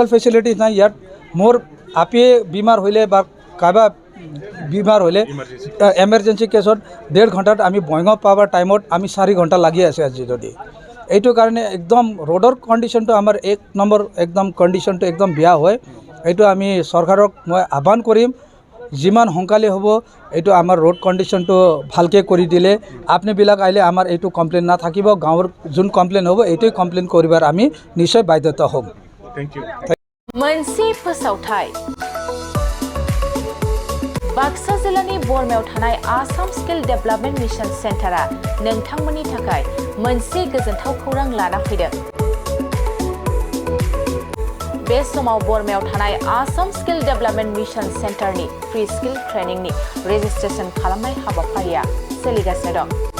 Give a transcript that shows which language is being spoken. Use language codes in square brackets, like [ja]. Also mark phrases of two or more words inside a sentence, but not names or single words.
[as] ফেচিলিটিজ নাই ইয়াত মোৰ আপিয়ে বেমাৰ হ'লে বা কাৰোবাৰ বেমাৰ হ'লে [en] emergency case [as] 1.5 ঘণ্টাত আমি বঙাইগাঁও পাবৰ টাইমত আমি 4 ঘণ্টা লাগি আছে আজি যদি এইটো কাৰণে একদম [en] road condition [as] আমাৰ 1 নম্বৰ একদম কণ্ডিশ্যনটো একদম বেয়া হয় এইটো আমি চৰকাৰক মই আহ্বান কৰিম যিমান সোনকালে হ'ব এইটো আমাৰ [en] road condition [as] ভালকৈ কৰি দিলে আপুনিবিলাক আহিলে আমাৰ এইটো কমপ্লেইন নাথাকিব গাঁৱৰ যোন কমপ্লেইন হ'ব এইটোৱে কমপ্লেইন কৰিবাৰ আমি নিশ্চয় বাধ্যতা হ'ম। [en] Thank you. [brx] मोनसे फोसावथाय बाक्सा जिल्लानि बरमायाव थानाय आसाम स्किल डेभेलपमेन्ट मिशन सेन्टारा नोंथांमोननि थाखाय मोनसे गोजोनथाव खौरां लाना फैदों। बे समाव बरमायाव थानाय आसाम स्किल डेभेलपमेन्ट मिशन सेन्टारनि [en] free skill training registration [brx] खालामनाय हाबाफारिया सोलिगासिनो दं।